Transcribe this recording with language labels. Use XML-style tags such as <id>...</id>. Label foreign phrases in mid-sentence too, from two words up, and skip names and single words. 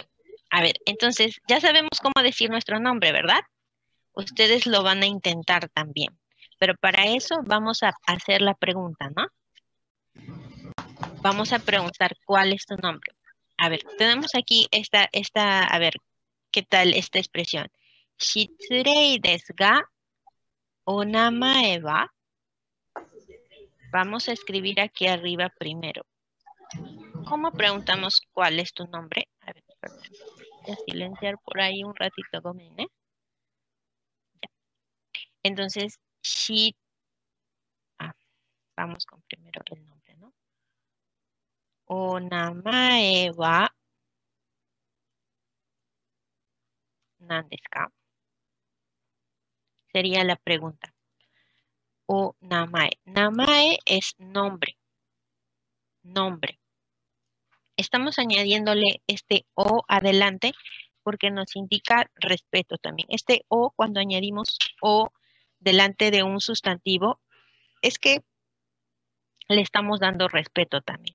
<es>A ver, entonces, ya sabemos cómo decir nuestro nombre, ¿verdad? Ustedes lo van a intentar también. Pero para eso vamos a hacer la pregunta, ¿no? Vamos a preguntar cuál es tu nombre. A ver, tenemos aquí a ver, ¿qué tal esta expresión?</es> <ja>失礼ですが、お名前は.</ja> <es>Vamos a escribir aquí arriba primero. ¿Cómo preguntamos cuál es tu nombre? A ver, perdón. Voy a silenciar por ahí un ratito, gomen, ¿eh? Ya. Entonces, vamos con primero el nombre, ¿no?</es> <ja>お名前は何ですか?</ja> <es>Sería la pregunta.</es> <ja>お名前.</ja> <es>Namae es nombre. Nombre. Estamos añadiéndole este o adelante porque nos indica respeto también. Este o, cuando añadimos o delante de un sustantivo, es que le estamos dando respeto también.</es>